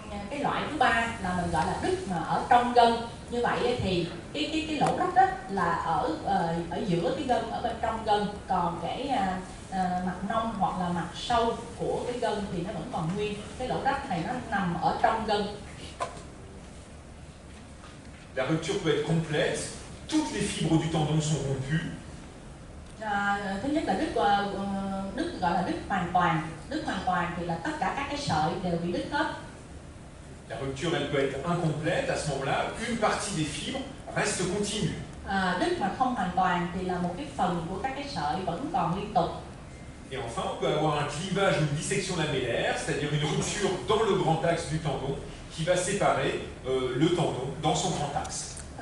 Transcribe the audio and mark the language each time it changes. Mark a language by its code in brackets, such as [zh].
[vi] Cái loại thứ ba là mình gọi là đứt mà ở trong gân. Như vậy thì cái lỗ rách đó là ở giữa cái gân, ở bên trong gân, còn cái mặt nông hoặc là mặt sâu của cái gân thì nó vẫn còn nguyên. Cái lỗ rách này nó nằm ở trong gân. [fr] La rupture peut être complète. Toutes les fibres du tendon sont rompues. [vi] Thứ nhất là đứt gọi là đứt hoàn toàn. Đứt hoàn toàn thì là tất cả các cái sợi đều bị đứt hết. [fr] La rupture, elle peut être incomplète. À ce moment-là, une partie des fibres reste continue. [vi] Đứt mà không hoàn toàn thì là một cái phần của các cái sợi vẫn còn liên tục. [fr] Et enfin, on peut avoir un clivage ou une dissection lamellaire, c'est-à-dire une rupture dans le grand axe du tendon qui va séparer le tendon dans son grand axe.